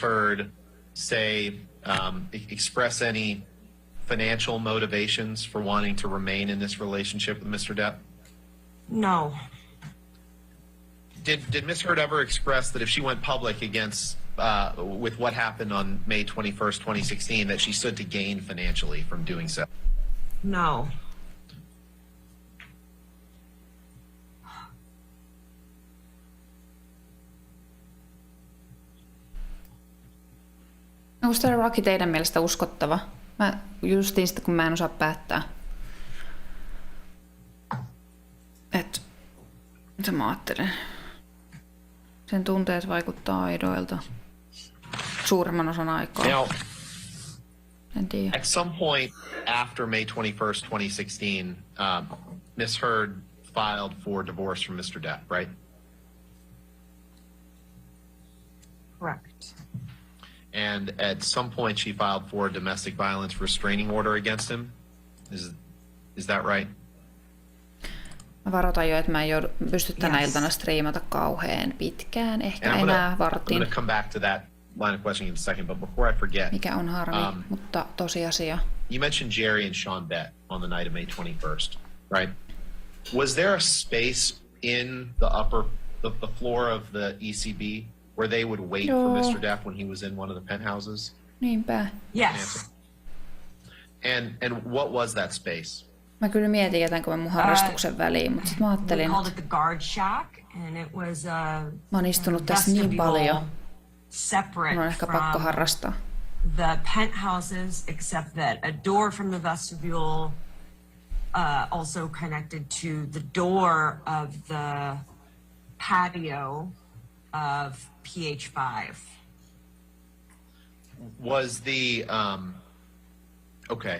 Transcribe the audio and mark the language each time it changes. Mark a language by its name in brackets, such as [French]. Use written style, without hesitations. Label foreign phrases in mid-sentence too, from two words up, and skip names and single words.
[English] Heard say, express any financial motivations for wanting to remain in this relationship with Mr. Depp? No. Did Ms. Heard ever express that if she went public against with what happened on May 21st, 2016, that she stood to gain financially from doing so? No. [Finnish] Onko tämä laki teidän mielestä uskottava? Justiin sitä, kun mä en osaa päättää. Että mitä mä ajattelen. Sen tunteet vaikuttaa aidoilta. Suurimman osan aikaa. [English] Now, [Finnish] En tiedä. [English] at some point after May 21st, 2016, Ms. Heard filed for divorce from Mr. Depp, right? Correct. And at some point she filed for a domestic violence restraining order against him. Is that right? [Finnish] Mä varoitan jo, että mä en pysty tänä [English] Yes. [Finnish] iltana striimata kauhean pitkään. Ehkä [English] And [Finnish] enää [English] I'm [Finnish] vartin, [English] going to come back to that line of questioning in a second, but before I forget, [Finnish] mikä on harmi, mutta tosiasia. [English] you mentioned Jerry and Sean Bett on the night of May 21st, right? Was there a space in the floor of the ECB where they would wait for No. Mr. Depp when he was in one of the penthouses? [Finnish] Niinpä. [English] Yes. And what was that space? [Finnish] Mä kyllä mietin, jätänkö mä mun harrastuksen väliin, mutta sit mä [English] We [Finnish] ajattelin, [English] called [Finnish] että [English] it the guard shack, and it was a [Finnish] mä oon istunut tässä niin paljon, [English] separate [Finnish] mun on ehkä pakko [English] from [Finnish] harrastaa. [English] the penthouses, except that a door from the vestibule also connected to the door of the patio of PH5. Was the okay?